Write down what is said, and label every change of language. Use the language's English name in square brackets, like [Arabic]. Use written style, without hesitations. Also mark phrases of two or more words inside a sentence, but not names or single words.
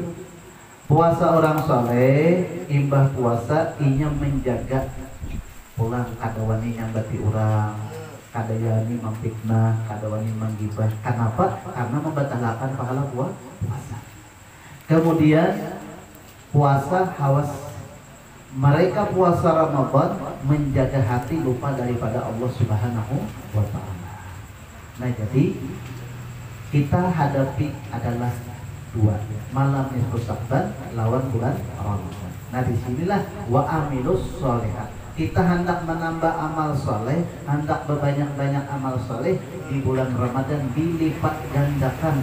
[Banjar] Puasa orang soleh, imbah puasa, inya menjaga pulang kada wani nyambati orang, kada yani memfitnah, kada wani menggibah. [Indonesian] Kenapa? Karena membatalkan pahala puasa. Kemudian puasa hawas. Mereka puasa Ramadan menjaga hati lupa daripada Allah [Arabic] سبحانه وتعالى. [Indonesian] Nah jadi kita hadapi adalah 2 malam nisfu Sya'ban lawan bulan Ramadan. Nah disinilah [Arabic] وعملوا الصالحات. [Indonesian] Kita hendak menambah amal soleh, hendak berbanyak-banyak amal soleh di bulan Ramadan dilipat gandakan.